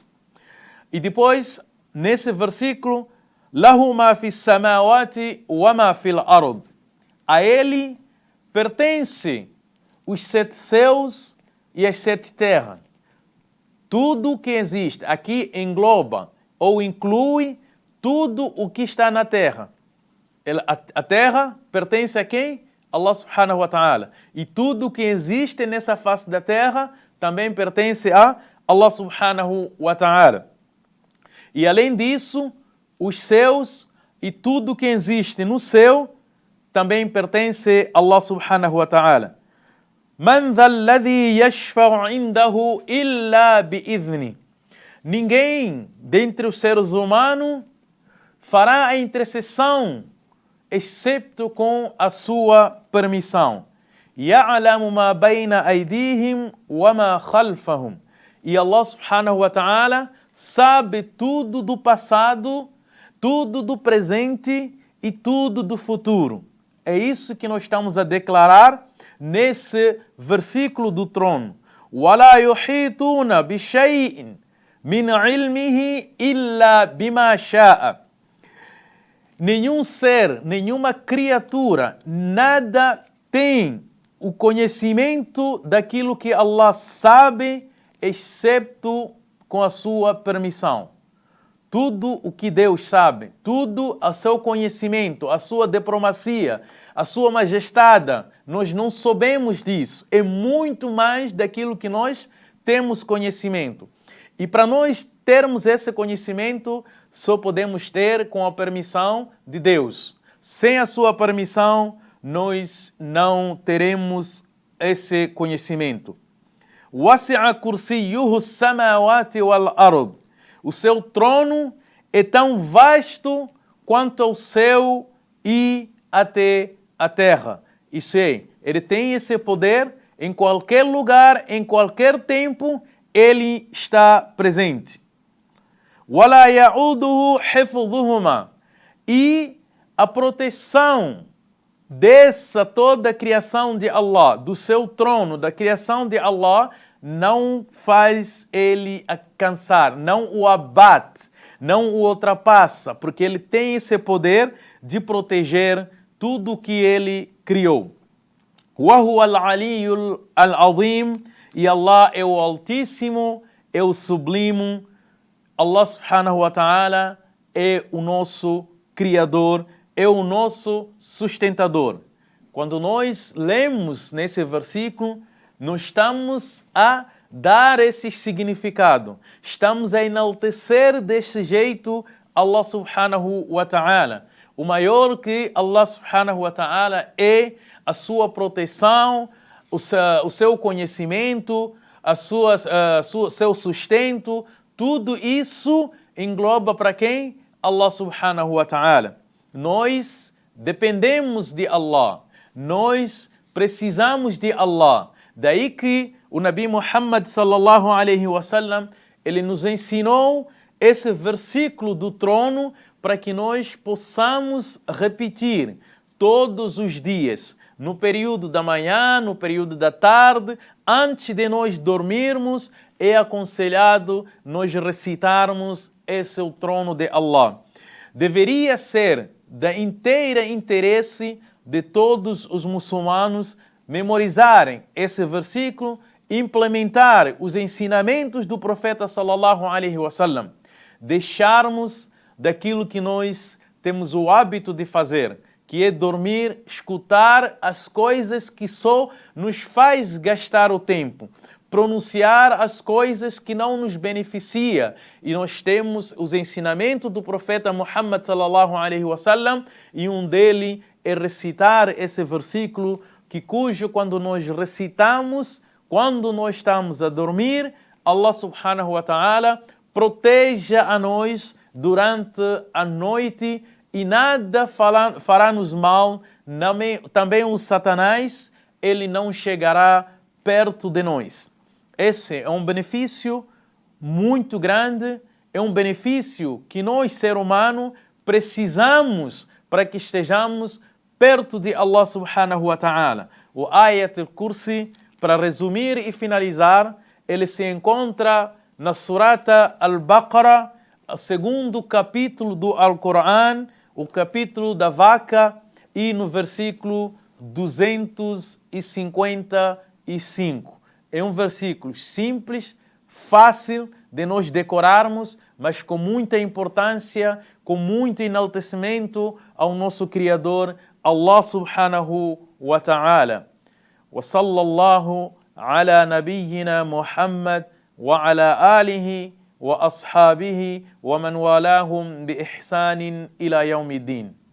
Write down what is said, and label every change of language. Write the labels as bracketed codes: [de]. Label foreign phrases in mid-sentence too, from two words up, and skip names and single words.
[pt] E depois, nesse versículo, [ar] له ما في السماوات وما في الأرض. [pt] A ele pertence os 7 céus e as 7 terras. Tudo que existe aqui engloba ou inclui tudo o que está na terra. A terra pertence a quem? [ar] الله سبحانه وتعالى. [pt] E tudo que existe nessa face da terra também pertence a [ar] الله سبحانه وتعالى. [pt] E além disso, os céus e tudo que existe no céu também pertence a [ar] الله سبحانه وتعالى. من ذا الذي يشفع عنده إلا بإذنه. [pt] Ninguém dentre os seres humanos fará a intercessão excepto com a sua permissão. [ar] يعلم ما بين أيديهم وما خلفهم. [pt] E [ar] الله سبحانه وتعالى [pt] sabe tudo do passado, tudo do presente e tudo do futuro. É isso que nós estamos a declarar nesse versículo do trono. [ar] وَلَا يُحِيطُونَ بِشَيْءٍ مِنْ عِلْمِهِ إِلَّا بِمَا شَاءَ. [pt] Nenhum ser, nenhuma criatura, nada tem o conhecimento daquilo que Allah sabe, excepto com a sua permissão. Tudo o que Deus sabe, tudo o seu conhecimento, a sua diplomacia, a sua majestade, nós não sabemos disso. É muito mais daquilo que nós temos conhecimento. E para nós termos esse conhecimento, só podemos ter com a permissão de Deus. Sem a sua permissão, nós não teremos esse conhecimento. [ar] وسع كرسيه السماوات والأرض. [pt] O seu trono é tão vasto quanto o céu e até a terra. Isso é, ele tem esse poder em qualquer lugar, em qualquer tempo, ele está presente. [ar] وَلَا يَعُودُهُ حِفْظُهُمَا. [pt] E a proteção dessa toda a criação de Allah, do seu trono, da criação de Allah, não faz ele cansar, não o abate, não o ultrapassa, porque ele tem esse poder de proteger tudo o que ele criou. [ar] وَهُوَ الْعَلِيُّ الْعَظِيمُ. [pt] E Allah é o Altíssimo, é o Sublime. [ar] الله سبحانه وتعالى [pt] é o nosso Criador, é o nosso sustentador. Quando nós lemos nesse versículo, nós estamos a dar esse significado. Estamos a enaltecer desse jeito [ar] الله سبحانه وتعالى. [pt] O maior que [ar] الله سبحانه وتعالى [pt] é a sua proteção, o seu conhecimento, seu sustento. Tudo isso engloba para quem? [ar] الله سبحانه وتعالى. [pt] Nós dependemos de Allah. nós precisamos de Allah. Daí que o Nabi Muhammad [ar] صلى الله عليه وسلم, [pt] ele nos ensinou esse versículo do trono para que nós possamos repetir todos os dias, no período da manhã, no período da tarde, antes de nós dormirmos, é aconselhado nós recitarmos esse o trono de Allah. Deveria ser da inteira interesse de todos os muçulmanos memorizarem esse versículo, implementar os ensinamentos do profeta [ar] صلى الله عليه وسلم, [pt] deixarmos daquilo que nós temos o hábito de fazer, que é dormir, escutar as coisas que só nos faz gastar o tempo, pronunciar as coisas que não nos beneficia. E nós temos os ensinamentos do profeta Muhammad [ar] صلى الله عليه وسلم, [pt] e um dele é recitar esse versículo, cujo quando nós recitamos, quando nós estamos a dormir, [ar] الله سبحانه وتعالى [pt] proteja a nós durante a noite e nada fará-nos mal. Também o Satanás, ele não chegará perto de nós. Esse é um benefício muito grande, é um benefício que nós, ser humano, precisamos para que estejamos perto de [ar] الله سبحانه وتعالى. [pt] O Ayat al-Kursi, para resumir e finalizar, ele se encontra na Surata Al-Baqarah, o segundo capítulo do Alcorão, o capítulo da vaca, e no versículo 255. É um versículo simples, fácil de nós decorarmos, mas com muita importância, com muito enaltecimento ao nosso Criador, [ar] الله سبحانه وتعالى. وصلى الله على نبينا محمد وعلى آله وأصحابه ومن والاهم بإحسان إلى يوم الدين.